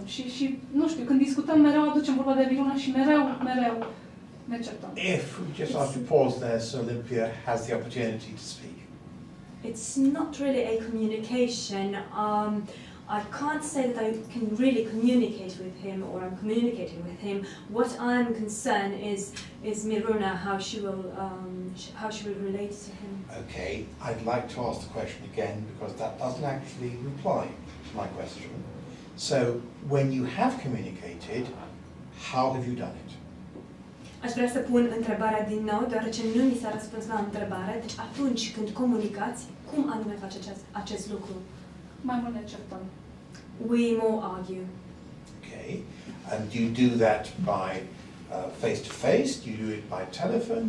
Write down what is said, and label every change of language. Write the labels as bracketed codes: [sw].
[ro] Și nu știu, când discutăm mereu aducem vorba de Miruna și mereu ne certăm. [en] If we just have to pause there so Olympia has the opportunity to speak. It's not really a communication. I can't say that I can really communicate with him or I'm communicating with him. What I'm concerned is Miruna, how she will relate to him. Okay, I'd like to ask the question again because that doesn't actually reply to my question. So, when you have communicated, how have you done it? [ro] Aș vrea să pun întrebarea din nou, deoarece nu mi s-a răspuns la întrebare. Deci atunci când comunicați, cum anume faceți acest lucru? Mai mult ne certăm. [en] We more argue. Okay, and do you do that by face-to-face? Do you do it by telephone?